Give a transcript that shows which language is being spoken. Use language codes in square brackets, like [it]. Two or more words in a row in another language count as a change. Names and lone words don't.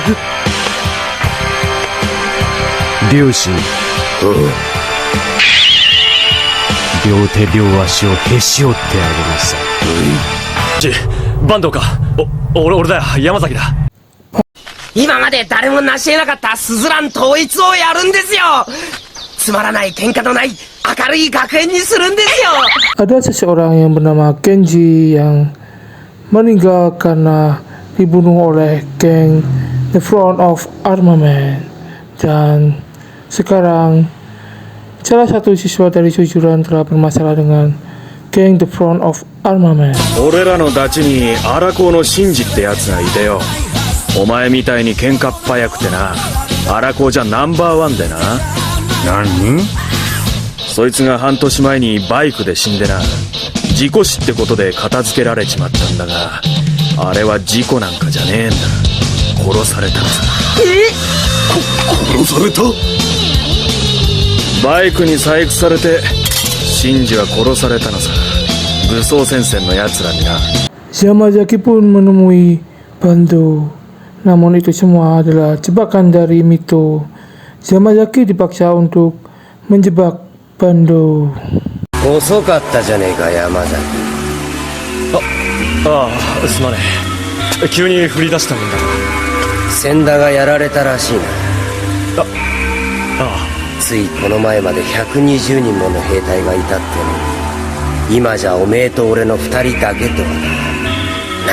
[ja] 両親、両手両足をへし折ってあげなさい。バンドか。俺だよ、山崎だ。今まで誰も成し得なかったスズラン統一をやるんですよ。つまらない喧嘩のない明るい学園にするんですよ。 [id] Ada seseorang yang bernama Kenji yang meninggal karena dibunuh oleh geng The Front of Armament, dan sekarang salah satu siswa dari Sujuran telah bermasalah dengan geng The Front of Armament. [ja] 俺らのダチにアラコーのシンジってやつがいてよ。お前みたいに喧嘩っ早くてな、アラコーじゃナンバー1でな。何？そいつが半年前にバイクで死んでな、事故死ってことで片付けられちまったんだが、あれは事故なんかじゃねえんだ。殺されたのさ。殺された？バイクに細工されてシンジは殺されたのさ。武装戦線のやつらにな。 [id] Yamazaki pun menemui Bando, namun itu semua adalah jebakan dari Mito. Yamazaki dipaksa untuk menjebak Bando. [ja] 遅かったじゃねえか山崎。ああ、すまねえ。急に振り出したもんだ。千田がやられたらしいな。ああ、ついこの前まで120人もの兵隊がいたってのに、今じゃおめえと俺の2人だけとはな。